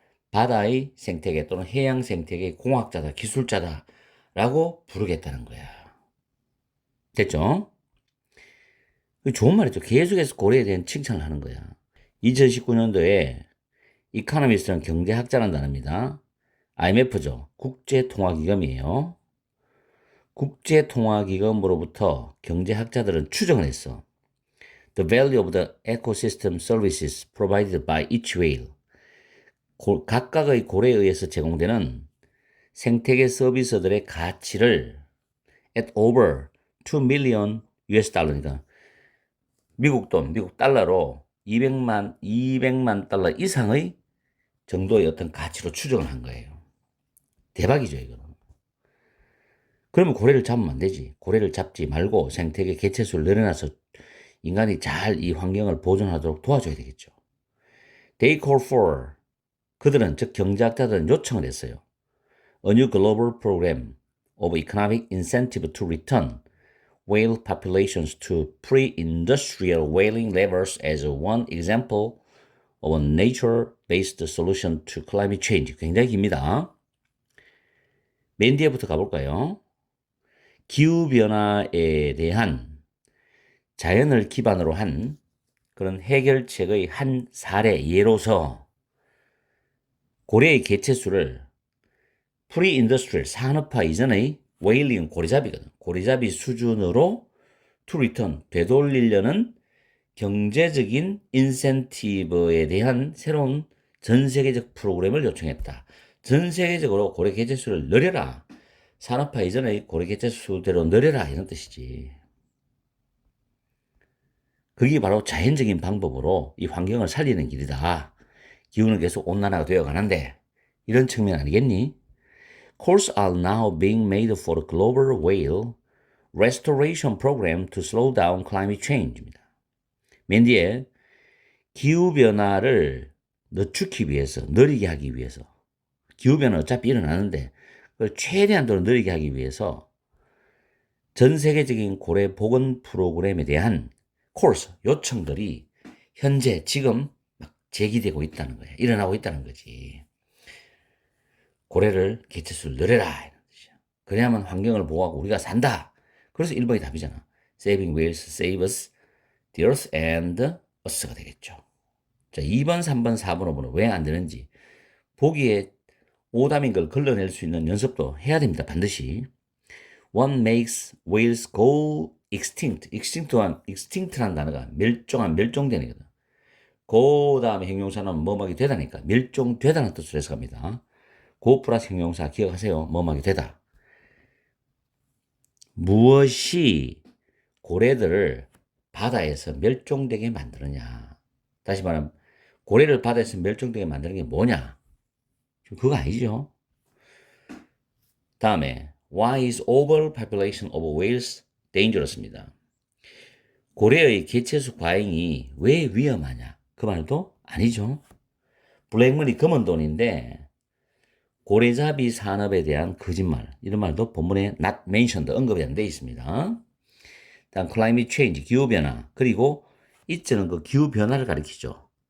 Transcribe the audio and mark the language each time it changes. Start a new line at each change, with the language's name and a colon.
Korean: 바다의 생태계 또는 해양 생태계의 공학자다, 기술자다 라고 부르겠다는 거야. 됐죠? 좋은 말이죠. 계속해서 고래에 대한 칭찬을 하는 거야. 2019년도에 이코노미스트는 경제학자라는 단어입니다. IMF죠. 국제통화기금이에요. 국제통화기금으로부터 경제학자들은 추정을 했어.
English: The value of the ecosystem services provided by each whale.
Korean: 각각의 고래에 의해서 제공되는 생태계 서비스들의 가치를
English: at over 2 million US
Korean: 달러니까 미국 달러로 200만 달러 이상의 정도의 어떤 가치로 추정을 한 거예요. 대박이죠, 이거는. 그러면 고래를 잡으면 안 되지. 고래를 잡지 말고 생태계 개체수를 늘려놔서 인간이 잘 이 환경을 보존하도록 도와줘야 되겠죠.
English: They call for,
Korean: 그들은, 즉 경제학자들은 요청을 했어요.
English: A new global program of economic incentive to return whale populations to pre-industrial whaling levels as one example of a nature-based solution to climate change.
Korean: 굉장히 깁니다. 맨 뒤에부터 가볼까요? 기후변화에 대한 자연을 기반으로 한 그런 해결책의 한 사례, 예로서 고래의 개체수를 프리인더스트리얼 산업화 이전의 웨일링은 고래잡이거든. 고래잡이 수준으로
English: to return,
Korean: 되돌리려는 경제적인 인센티브에 대한 새로운 전 세계적 프로그램을 요청했다. 전 세계적으로 고래 개체수를 늘려라. 산업화 이전의 고래 개체수대로 늘려라. 이런 뜻이지. 그게 바로 자연적인 방법으로 이 환경을 살리는 길이다. 기후는 계속 온난화가 되어 가는데 이런 측면 아니겠니?
English: Calls are now being made for a global whale restoration program to slow down climate change입니다.
Korean: 맨 뒤에 기후변화를 늦추기 위해서, 느리게 하기 위해서 기후변화 어차피 일어나는데 그걸 최대한도로 느리게 하기 위해서 전 세계적인 고래 복원 프로그램에 대한 코러스, 요청들이 현재 지금 막 제기되고 있다는 거예요. 일어나고 있다는 거지. 고래를 개체수를 늘려라 이런 뜻이야. 그래야만 환경을 보호하고 우리가 산다. 그래서 1번이 답이잖아.
English: Saving whales save us, the earth and us가 되겠죠.
Korean: 자, 2번, 3번, 4번, 5번은 왜 안 되는지 보기에 오답인 걸 걸러낼 수 있는 연습도 해야 됩니다. 반드시.
English: What makes whales go extinct?
Korean: extinct라는 단어가 멸종되는 거다. 그 다음에 형용사는 뭐뭐하게 되다니까. 멸종되다는 뜻으로 해석합니다. 고 플러스 형용사 기억하세요. 뭐뭐하게 되다. 무엇이 고래들을 바다에서 멸종되게 만드느냐. 다시 말하면 고래를 바다에서 멸종되게 만드는 게 뭐냐. 그거 아니죠. 다음에
English: Why is overpopulation of whales dangerous입니다.
Korean: 고래의 개체수 과잉이 왜 위험하냐? 그 말도 아니죠. 블랙머니 검은 돈인데 고래잡이 산업에 대한 거짓말 이런 말도 본문에
English: not mentioned
Korean: 언급이 안 되어 있습니다. 다음 climate change 기후변화 그리고 이때는 그 기후변화를 가리키죠.